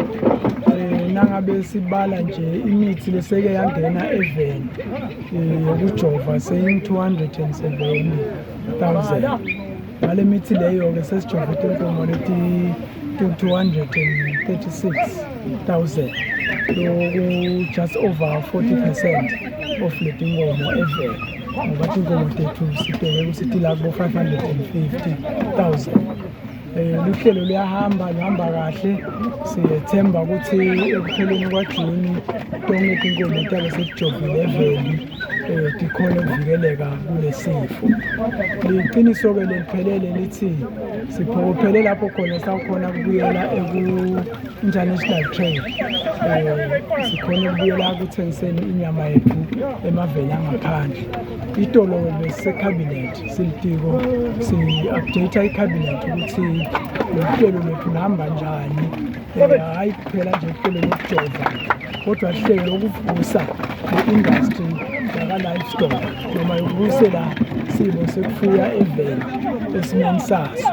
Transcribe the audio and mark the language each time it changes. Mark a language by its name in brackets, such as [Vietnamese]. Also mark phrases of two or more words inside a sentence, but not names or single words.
[Swati] Nangabe sibala nje imithi leseke yangena eveni yokujova seyi-270,000. Ngale mithi leyo-ke sesijove tinkomo leti 236,000. Loku [English] just over 40% of [Swati] leti nkomo eveni. Ngoba tinkomo tethu sibheke ukuthi tila kubo 550,000. Luhlelo luyahamba, luhamba kahle. Siyethemba ukuthi ekupheleni kwaJuni tonke tinkomo tyabe sekujovile eveni tikhona ukuvikeleka kule sifo. Liqiniso-ke leliphelele lithi siphokophele lapho khona sawukhona kubuyela eku- [English] international trade. [Swati] Sikhona ukubuyela ekuthengiseni inyama yethu emaveni angaphandle. Itolo besisekhabhinethi silitiko si-update ikhabhinethi ukuthi uhlelo lwethu luhamba njani. Hhayi kuphela nje uhlelo lokujova kodwa hlelo lokuvusa le-industry yaka-livestock noma yokubuyisela simo sekufuya eveni esimeni saso.